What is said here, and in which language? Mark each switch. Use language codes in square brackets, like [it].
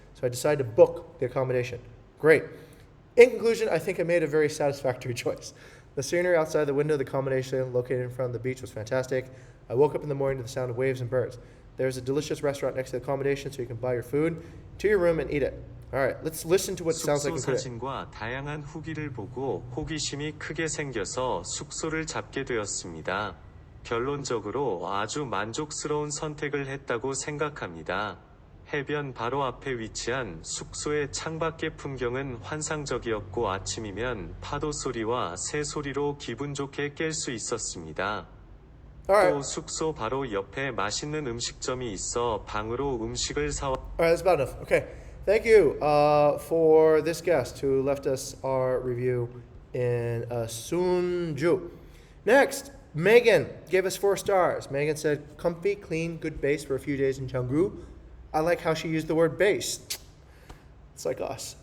[en] So I decided to book the accommodation. Great. In conclusion, I think I made a very satisfactory choice. The scenery outside the window of the accommodation located in front of the beach was fantastic. I woke up in the morning to the sound of waves and birds. There's a delicious restaurant next to the accommodation so you can buy your food to your room and eat it. All right, let's listen to what it sounds like in Korean. [ko] 사진과 다양한 후기를 보고 호기심이 크게 생겨서 숙소를 잡게 되었습니다. 결론적으로 아주 만족스러운 선택을 했다고 생각합니다. 해변 바로 앞에 위치한 숙소의 창밖의 풍경은 환상적이었고 아침이면 파도 소리와 새 소리로 기분 좋게 깰 수 있었습니다. 또 숙소 바로 옆에 맛있는 음식점이 있어 방으로 음식을 사와. [en] Alright, that's about enough. Okay, thank you for this guest who left us our review in Sunju. Next, Megan gave us 4 stars. Megan said, comfy, clean, good base for a few days in Cheonggu. I like how she used the word base. It's like us.